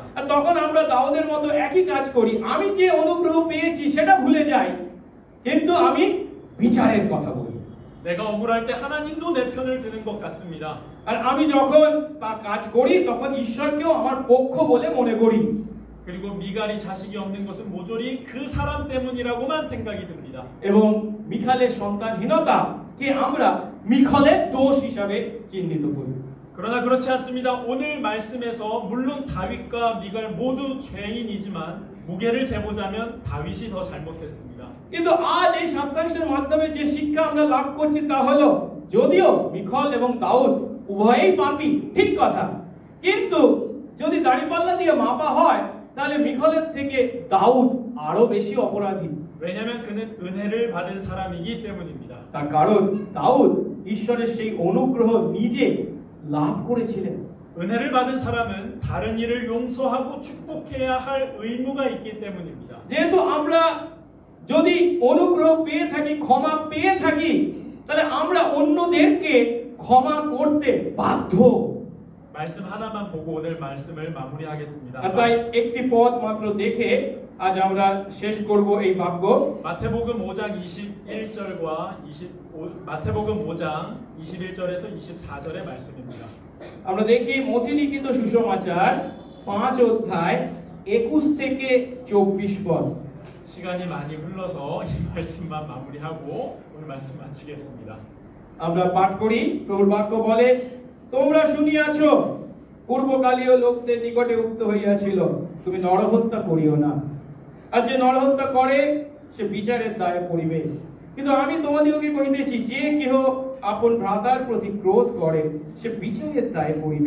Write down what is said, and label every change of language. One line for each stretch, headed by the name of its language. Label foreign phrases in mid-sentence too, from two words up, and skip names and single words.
Bangla: আর তখন আমরা দাউদের মতো একই কাজ করি, আমি যে অনুগ্রহ পেয়েছি সেটা ভুলে যাই, কিন্তু আমি বিচারের কথা বলি।
Korean: 내가 억울할 때 하나님도 내 편을 드는 것 같습니다.
Bangla: আর আমি যখন তা কাজ করি তখন ঈশ্বরকেও আমার পক্ষ বলে মনে করি।
Korean: 그리고 미갈이 자식이 없는 것은 모조리 그 사람 때문이라고만 생각이 듭니다.
Bangla: এবং মিখালের সন্তানহীনতাকে আমরা মিখালের দোষ হিসাবে চিহ্নিত করি।
Korean: 그러나 그렇지 않습니다. 오늘 말씀에서 물론 다윗과 미갈 모두 죄인이지만 무게를 재보자면 다윗이 더 잘못했습니다.
Bangla: কিন্তু আজ এই শাস্ত্রাংশের মাধ্যমে যে শিক্ষা আমরা লাভ করছি তা হলো, যদিও মিখাল এবং দাউদ উভয়েই পাপী, ঠিক কথা, কিন্তু যদি দাঁড়িপাল্লা দিয়ে মাপা হয় তাহলে মিখালের থেকে দাউদ আরো বেশি অপরাধী।
Korean: 왜냐하면 그는 은혜를 받은 사람이기 때문입니다.
Bangla: তার কারণ দাউদ ঈশ্বরের সেই অনুগ্রহ নিজে লাভ করেছিলেন।
Korean: 은혜를 받은 사람은 다른 일을 용서하고 축복해야 할 의무가 있기 때문입니다.
Bangla: যেহেতু আমরা যদি অনুগ্রহ পেয়ে থাকি, ক্ষমা পেয়ে থাকি, তাহলে আমরা অন্যদেরকে ক্ষমা করতে বাধ্য।
Korean: 말씀 하나만 보고 오늘 말씀을 마무리하겠습니다.
Bangla: আর তাই একটি পদ মাত্র দেখে আজ আমরা শেষ করব এই বাক্য।
Korean: 마태복음 5장 21절과 마태복음 5장 21절에서 24절의 말씀입니다.
Bangla: আমরা দেখি মথিলিখিত সুসমাচার 5 অধ্যায় 21 থেকে 24 পদ।
Korean: 시간이 많이 흘러서 이 말씀만 마무리하고 오늘 말씀 마치겠습니다.
Bangla: আমরা পাঠ করি। প্রভুর বাক্য বলে, তোমরা শুনিয়াছ পূর্বকালীয় লোকদের নিকটে উক্ত হইয়াছিল, তুমি নরহত্যা করিও না, আর যে নরহত্যা করে সে বিচারের দায়ে পড়িবে। কিন্তু আমি তোমাদিগকে কহিতেছি, যে কেহ আপন ভ্রাতার প্রতি ক্রোধ করে সে বিচারের দায়ে পড়িবে।